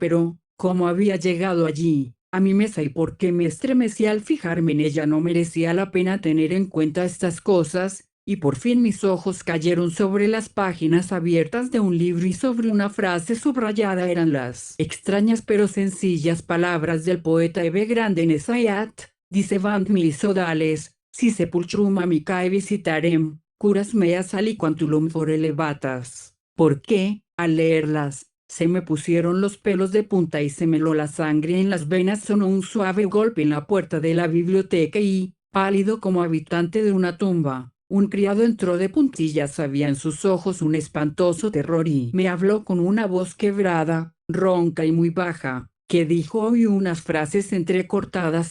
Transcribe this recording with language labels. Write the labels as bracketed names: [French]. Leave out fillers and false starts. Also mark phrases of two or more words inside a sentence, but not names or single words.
[Spanish] Pero, ¿cómo había llegado allí, a mi mesa, y por qué me estremecí al fijarme en ella? No merecía la pena tener en cuenta estas cosas. Y por fin mis ojos cayeron sobre las páginas abiertas de un libro, y sobre una frase subrayada. Eran las extrañas pero sencillas palabras del poeta Eve Grande Nesayat, [Latin] dicebant milis odales, si sepulchrum amicae visitarem, curas meas aliquantulum for elevatas. [Spanish] ¿Por qué, al leerlas, se me pusieron los pelos de punta y se me heló la sangre en las venas? Sonó un suave golpe en la puerta de la biblioteca y, pálido como habitante de una tumba, un criado entró de puntillas. Había en sus ojos un espantoso terror, y me habló con una voz quebrada, ronca y muy baja, que dijo hoy unas frases entrecortadas.